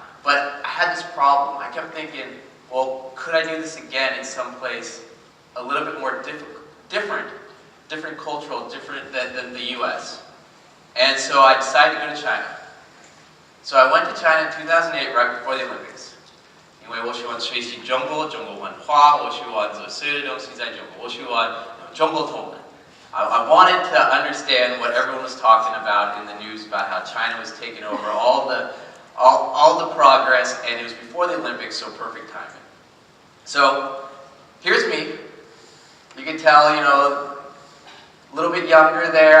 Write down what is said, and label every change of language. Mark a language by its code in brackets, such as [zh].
[en] But I had this problem. I kept thinking, well, could I do this again in some place a little bit more different cultural, different than the US? And so I decided to go to China. So I went to China in 2008, right before the Olympics. [zh] 因为我喜欢学习中国文化，我喜欢做所有的东西在中国，我喜欢中国通文。 [en] I wanted to understand what everyone was talking about in the news about how China was taking over all the progress, and it was before the Olympics, so perfect timing. So here's me. You can tell, you know, a little bit younger there.